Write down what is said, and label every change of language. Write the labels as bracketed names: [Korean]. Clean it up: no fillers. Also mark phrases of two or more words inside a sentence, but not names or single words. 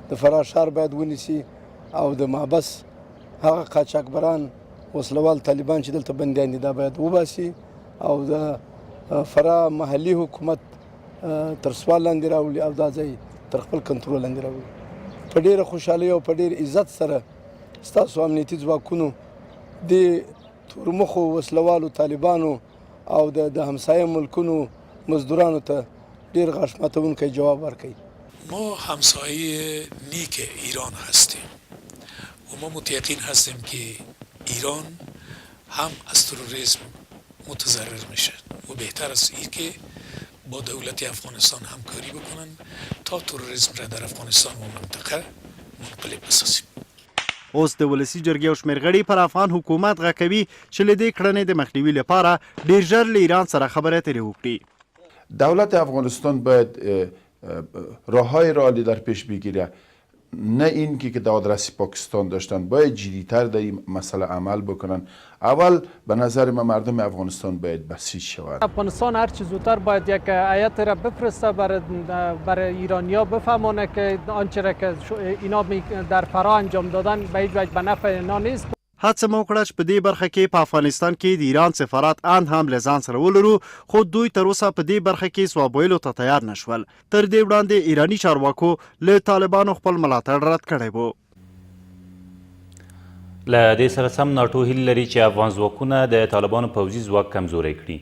[Pashto] د فراه ښار باید ونیسي او د محبس هغه قاچاقبران وسلوال طالبان چې دلته بندیان دي دا باید وباسي او د فراه محلي حکومت تر سوال لاندې راولي او دا ځای تر خپل کنټرول لاندې راولي. په ډیره خوشحالۍ او په ډیر عزت سره ستاسو امنیتي ځواکونو د تورمخو وسلوالو طالبانو او د همسایه ملکونو مزدورانو ته ډیر غاښ ماتونکی جواب ورکوي. [Persian] ما همسایه نیک ایران هستیم و ما متیقین هستیم که ایران هم از تروریسم متضرر میشه و بهتر است این که با دولت افغانستان همکاری بکنن تا تروریسم را در افغانستان و منطقه منقلب بسازیم. [Pashto] اوس د ولسي جرګې او شمېر غړي پر افغان حکومت غږ کوي چې له دې کړنې د مخنیوي لپاره ډیر ژر له ایران سره خبرې اترې وکړي. [Persian] دولت افغانستان باید راههای رئالی در پیش بگیره، نه این که در آدرس پاکستان داشتن. باید جدیتر در این مسئله عمل بکنن. اول به نظر من مردم افغانستان باید بسیج شوند. افغانستان هر چه زودتر باید یک هیئت را بفرسته برای ایرانیا بفهمونه که آنچه را که اینا در فراه انجام دادن به هیچ وجه به نفع اینا نیست. [Pashto] هڅه مو وکړه چې په دې برخه کې په افغانستان کې د ایران سفارت ان هم له ځان سره ولرو، خو دوی تر اوسه په دې برخه کې ځواب ویلو ته تیار نشول. تر دې وړاندې ایراني چارواکو له طالبانو خپل ملاتړ رد کړی و. له دې سره سم ناټو هیله لري چې افغان ځواکونه د طالبانو پوځي ځواک کمزوری کړي.